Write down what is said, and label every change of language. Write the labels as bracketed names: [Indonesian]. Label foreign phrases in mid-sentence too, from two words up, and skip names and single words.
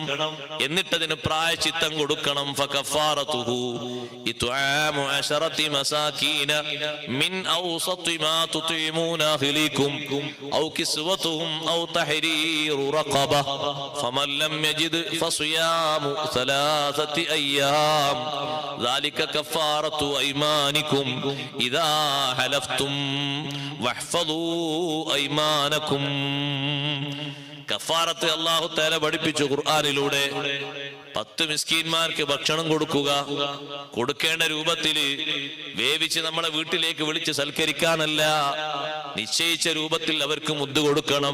[Malayalam] എന്നിട്ടതിന് പ്രായശ്ചിത്തം കൊടുക്കണം. [Arabic] فكفارته إطعام 10 مساكين من أوسط ما تطعمون أهليكم أو كسوتهم أو تحرير رقبة فمن لم يجد فصيام 3 أيام ذلك كفارة أيمانكم إذا حلفتم واحفظوا أيمانكم. [Malayalam] കഫാറത്ത് [Arabic] الله تعالى [Malayalam] പഠിപ്പിച്ചു ഖുർആനിലൂടെ. 10 മിസ്കീന്മാർക്ക് ഭക്ഷണം കൊടുക്കുക, കൊടുക്കേണ്ട രൂപത്തില് വേവിച്ച് നമ്മളെ വീട്ടിലേക്ക് വിളിച്ച് സൽക്കരിക്കാനല്ല, നിശ്ചയിച്ച രൂപത്തിൽ അവർക്ക് മുദ്ദ് കൊടുക്കണം.